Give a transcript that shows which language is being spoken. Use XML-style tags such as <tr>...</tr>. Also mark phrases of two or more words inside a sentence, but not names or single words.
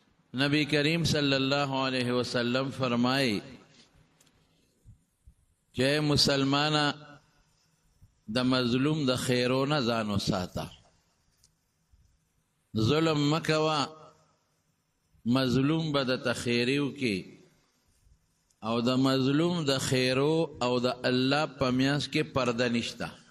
<ps>نبی کریم</ps> <ar>صلی اللہ علیہ وسلم</ar> <ps>فرمائی کہ مسلمانا د مظلوم د خیرونه ځانو ساته، ظلم مکوا، مظلوم به د تخیریو کی او د مظلوم د خیرو او د الله په میانس کې پرده نشته.</ps>